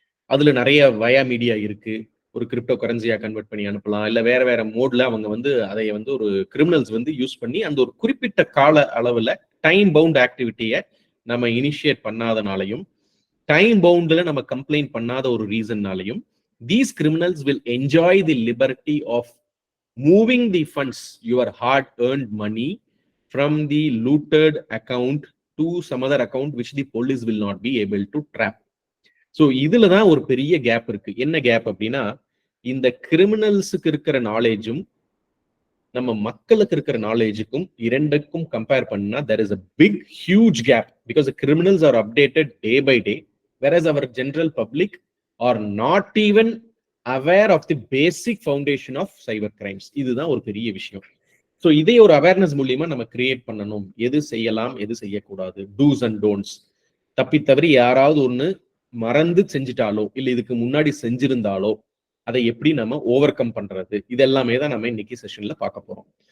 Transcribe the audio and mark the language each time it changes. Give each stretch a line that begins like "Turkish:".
Tamil: அதுல நிறைய வயா மீடியா இருக்கு. ஒரு கிரிப்டோ கரன்சியா கன்வெர்ட் பண்ணி அனுப்பலாம், இல்ல வேற மோட்ல அவங்க வந்து அதை வந்து ஒரு கிரிமினல்ஸ் வந்து யூஸ் பண்ணி அந்த ஒரு குறிப்பிட்ட கால அளவுல டைம் பவுண்ட் ஆக்டிவிட்டியை நம்ம இனிஷியேட் பண்ணாதனாலையும், டைம் பவுண்ட்ல நம்ம கம்ப்ளைண்ட் பண்ணாத ஒரு ரீசன்னாலையும்
English: these criminals will enjoy the liberty of moving the funds, your hard earned money, from the looted account to some other account which the police will not be able to trap.
Tamil: So இதுல தான் ஒரு பெரிய gap இருக்கு. என்ன gap அப்படின்னா, இந்த கிரிமினல்ஸுக்கு இருக்கிற நாலேஜும் நம்ம மக்களுக்கு இருக்கிற நாலேஜுக்கும் இரண்டுக்கும் கம்பேர் பண்ணா
English: there is a big huge gap, because the criminals are updated day by day, whereas our general public are not even aware of the basic foundation of cyber crimes.
Tamil: இதுதான் ஒரு பெரிய விஷயம். ஸோ இதே ஒரு awareness மூலியமா நம்ம create பண்ணணும். எது செய்யலாம், எது செய்யக்கூடாது, டூஸ் அண்ட் டோன்ட்ஸ். தப்பி தவறி யாராவது ஒண்ணு மறந்து செஞ்சுட்டாலோ இல்ல இதுக்கு முன்னாடி செஞ்சிருந்தாலோ அதை எப்படி நம்ம ஓவர் கம் பண்றது, இதெல்லாமே தான் நம்ம இன்னைக்கு செஷன்ல பார்க்க போறோம்.